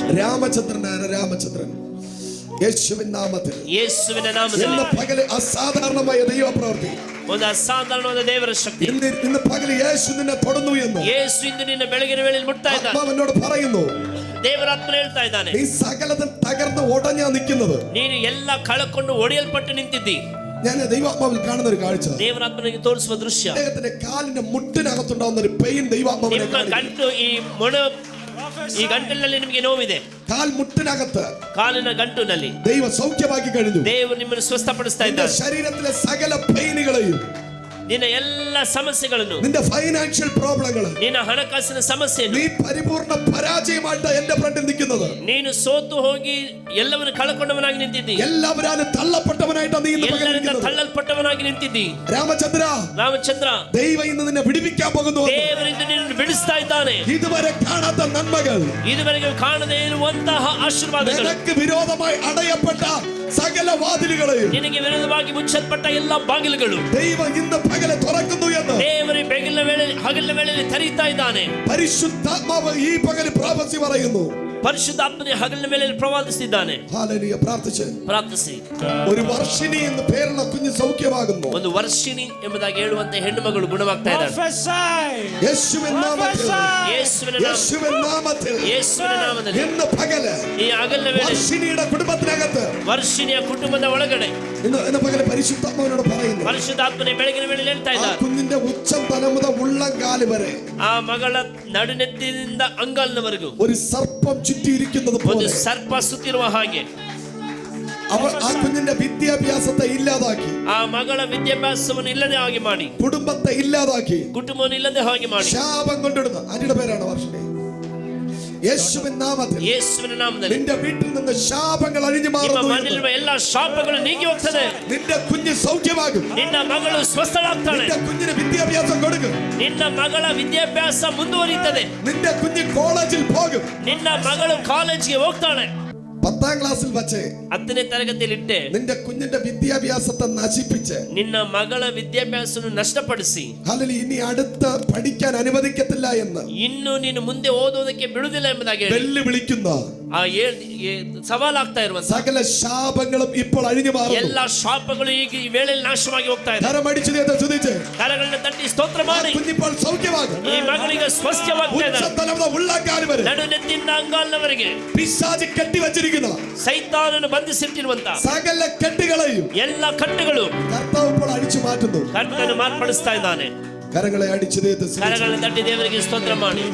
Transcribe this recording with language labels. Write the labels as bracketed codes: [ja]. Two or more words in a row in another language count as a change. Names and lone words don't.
[ml] രാമചന്ദ്രൻ യേശുവിന്റെ നാമത്തിൽ ഇന്ന് പകല് അസാധാരണമായ ദൈവ പ്രവൃത്തി, [kn] ಒಂದು ಅಸಾಧಾರಣವಾದ ದೇವರ ಶಕ್ತಿ. [ml] ഇന്ന് പകല് യേശു നിന്നെ തൊടുന്നു എന്ന് [kn] യേശു ಇಂದು ನಿನ್ನ ಬೆಳಗಿನ ವೇಳೆಯಲ್ಲಿ ಮುಟ್ತಾ ಇದ್ದಾನೆ. [ml] ആത്മാവനോട് പറയുന്നു, [kn] ದೇವರಾತ್ಮ ಹೇಳ್ತಾ ಇದ್ದಾನೆ, [ml] നീ സകലതും തകർന്ന് ഉടഞ്ഞാ നിൽക്കുന്നത്. [kn] ನೀನು ಎಲ್ಲ ಕಳಕೊಂಡು ಒಡೆಯಲ್ಪಟ್ಟು ನಿಂತಿದ್ದಿ. [ml] ഞാൻ ദൈവാത്മാവിൽ കാണുന്ന ഒരു കാഴ്ച, [kn] ದೇವರಾತ್ಮನಿಗೆ ತೋರಿಸುವ ದೃಶ್ಯ, [ml] അദ്ദേഹത്തിന്റെ കാലിന്റെ മുട്ടിനകത്തുണ്ടാവുന്ന ഒരു പെയിൻ ദൈവാത്മാവിനെ [kn] ಗಂಟು ಈ ಗಂಟಲಿನಲ್ಲಿ ನಿಮಗೆ ನೋವಿದೆ, [ml] കാൽ മുട്ടിനകത്ത് [kn] ಕಾಲಿನ ಗಂಟುನಲ್ಲಿ [ml] ദൈവ സൗഖ്യമാക്കി കഴിഞ്ഞു. [kn] ದೇವರು ನಿಮ್ಮನ್ನು ಸ್ವಸ್ಥಪಡಿಸ್ತಾ ಇದ್ದಾನೆ. [ml] ശരീരത്തിലെ സകല പെയിനുകളെയും, [kn] ನಿನ್ನ ಎಲ್ಲ ಸಮಸ್ಯೆಗಳನ್ನು, [ml] നിന്റെ [en] financial problems, [kn] ನಿನ್ನ ಹಣಕಾಸಿನ ಸಮಸ್ಯೆಯನ್ನು, [ml] നീ ಪರಿಪೂರ್ಣ പരാജയമായിട്ട് എന്റെ ഫ്രണ്ടിൽ നിൽക്കുന്നത്, [kn] ನೀನು ಸೋತು ಹೋಗಿ ಎಲ್ಲವನ್ನು ಕಳಕೊಂಡವನಾಗಿ ನಿಂತಿದ್ದಿ, [ml] എല്ലാവരും തള്ളപ്പെട്ടവനായിട്ടാണ് നീ [kn] ಎಲ್ಲರಿಂದ ತಳ್ಳಲ್ಪಟ್ಟವನಾಗಿ ನಿಂತಿದ್ದಿ. ರಾಮಚಂದ್ರ, [ml] ദൈവം ഇന്ന് നിന്നെ വിടുവിക്കാൻ പോകുന്നു. [kn] ದೇವರಿಂದ ನಿನ್ನನ್ನು ಬಿಡಿಸ್ತಾ ಇದ್ದಾನೆ. [ml] ഇതുവരെ കാണാത്ത നന്മകൾ, [kn] ಇದುವರೆಗೆ ಕಾಣದೇ ಇರುವಂತಹ ಆಶೀರ್ವಾದಗಳು, [ml] നിനക്ക് വിരോധമായി അടയപ്പെട്ട സകല വാതിലുകളെയും, [kn] ನಿನಗೆ ವಿರೋಧವಾಗಿ ಮುಚ್ಚಲ್ಪಟ್ಟ ಎಲ್ಲ ಬಾಗಿಲುಗಳು [ml] ദൈവം ഇന്ന് പകലെ തുറക്കുന്നു എന്ന് [kn] ದೇವರು ಹಗಲಿನ ವೇಳೆಯಲ್ಲಿ ತೆರೀತಾ ಇದ್ದಾನೆ. [ml] പരിശുദ്ധാത്മാവ് ഈ പകല് പ്രവചി പറയുന്നു. [kn] പരിശുദ്ധാത്മനെ ഹഗലിನ ಮೇಲೆಯಲ್ಲಿ ಪ್ರವಾದಿಸುತ್ತಿದ್ದಾನೆ. [ml] ഹല്ലേലൂയ. [kn] ಪ್ರಾರ್ಥಿಸಿ. [ml] ഒരു വർഷിണി എന്ന് പേരുള്ള കുഞ്ഞ് സൗഖ്യമാകുന്നു. [kn] ಒಂದು ವರ್ಷಿಣಿ ಎಂಬುದಾಗಿ ಹೇಳುವಂತ ಹೆಣ್ಣು ಮಗಳು ಗುಣವಾಗ್ತಾ ಇದ್ದಾರೆ. [ml] യേശുവിൻ നാമത്തിൽ ഇന്ന് പകല് [kn] ಈ ಹಗಲಿನ ವೇಳೆ [ml] വർഷിണിയുടെ കുടുംബത്തിനകത്ത്, [kn] ವರ್ಷಿಣಿಯ ಕುಟುಂಬದ ಒಳಗಡೆ [ml] ഇന്ന് പകല് പരിശുദ്ധാത്മാവിനോട് പറയുന്നു, [kn] ಪರಿಶುದ್ಧಾತ್ಮನೆ ಬೆಳಗಿನ ವೇಳೆಯಲ್ಲಿ ಹೇಳ್ತಾ ಇದ್ದಾರೆ, [ml] കുഞ്ഞിന്റെ ഉച്ചം തല മുതൽ ഉള്ളങ്കാല് വരെ, [kn] ಆ ಮಗಳ ನಡುನೆತ್ತಿನಿಂದ ಅಂಗಾಲಿನವರೆಗೂ [ml] ഒരു സർപ്പം ചുറ്റിയിരിക്കുന്നത് [kn] ಒಂದು [ml] പോലെ [kn] ಸರ್ಪ ಸುತ್ತಿರುವ ಹಾಗೆ [ml] അവർ ആ കുഞ്ഞിന്റെ വിദ്യാഭ്യാസത്തെ ഇല്ലാതാക്കി, [kn] ಆ ಮಗಳ ವಿದ್ಯಾಭ್ಯಾಸವನ್ನು ಇಲ್ಲದೆ ಹಾಗೆ ಮಾಡಿ, [ml] കുടുംബത്തെ ഇല്ലാതാക്കി, [kn] ಕುಟುಂಬವನ್ನು ഇಲ್ಲದೆ ಹಾಗೆ ಮಾಡಿ, [ml] ശാപം കൊണ്ടിടുന്ന ആരുടെ പേരാണ് വർഷിണി? യേശുവിൻ നാമത്തിൽ നിന്റെ വീട്ടിൽ നിന്ന് ശാപങ്ങൾ അഴിഞ്ഞു മാറുന്നു. [kn] ಮನೆಯಲ್ಲಿರುವ ಎಲ್ಲ ಶಾಪಗಳು ನೀಗಿ ಹೋಗ್ತದೆ. [ml] നിന്റെ കുഞ്ഞ് സൗഖ്യമാകും. [kn] ನಿನ್ನ ಮಗಳು ಸ್ವಸ್ಥಳಾಗ್ತಾಳೆ. [ml] നിന്റെ കുഞ്ഞിന് വിദ്യാഭ്യാസം കൊടുക്കും. [kn] ನಿನ್ನ ಮಗಳ ವಿದ್ಯಾಭ್ಯಾಸ ಮುಂದುವರಿಯುತ್ತದೆ. [ml] നിന്റെ കുഞ്ഞ് കോളേജിൽ പോകും. [kn] ನಿನ್ನ ಮಗಳು ಕಾಲೇಜಿಗೆ ಹೋಗ್ತಾಳೆ. [ml] 10ാം ക്ലാസ്സിൽ വച്ച് [kn] 10ನೇ ತರಗತಿಯಲ್ಲಿಟ್ಟೆ [ml] നിന്റെ കുഞ്ഞിന്റെ വിദ്യാഭ്യാസത്തെ നശിപ്പിച്ച്, [kn] ನಿನ್ನ ಮಗಳ ವಿದ್ಯಾಭ್ಯಾಸವನ್ನು ನಷ್ಟಪಡಿಸಿ, [ml] അല്ലെങ്കിൽ ഇനി അടുത്ത് പഠിക്കാൻ അനുവദിക്കത്തില്ല എന്ന് [kn] ಇನ್ನು ನೀನು ಮುಂದೆ ಓದೋದಕ್ಕೆ ಬಿಡುವುದಿಲ್ಲ ಎಂಬುದಾಗಿ [ml] വെല്ലുവിളിക്കുന്ന [kn] ಸವಾಲಾಗ್ತಾ ಇರುವಂತ [ml] സകല ശാപങ്ങളും ഇപ്പോൾ അഴിഞ്ഞു മാറുന്നു. [kn] ಎಲ್ಲ ಶಾಪಗಳು ಈಗ ಈ ವೇಳೆಯಲ್ಲಿ ನಾಶವಾಗಿ ಹೋಗ್ತಾ ಇದೆ. [ml] കരമടിച്ചു സ്തുതിച്ച് [kn] ಕರಗಳನ್ನ ತಟ್ಟಿ ಸ್ತೋತ್ರ ಮಾಡಿ, [ml] കുഞ്ഞിപ്പോൾ സൗഖ്യമാകും. [kn] ಈ ಮಗಳಿಗೆ ಸ್ವಸ್ಥವಾಗ್ತಾ ಇದೆ. ನಡುನೆತ್ತಿಂದ ಅಂಗಾಲಿನವರೆಗೆ [ml] പിശാച് കെട്ടിവച്ചിരിക്കുന്ന [kn] ಸೈತಾನನು ಬಂಧಿಸಿಟ್ಟಿರುವಂತ [ml] സകല കെട്ടുകളെയും [kn] ಎಲ್ಲ ಕಟ್ಟುಗಳು [ml] കർത്താവ് ഇപ്പോൾ അടിച്ചു മാറ്റുന്നു. [kn] ಕರ್ತನು ಮಾರ್ಪಡಿಸ್ತಾ ಇದ್ದಾನೆ. [ml] കരങ്ങളെ അടിച്ചു [kn] ಕರಗಳನ್ನು ತಟ್ಟಿ ದೇವರಿಗೆ ಸ್ತೋತ್ರ ಮಾಡಿ.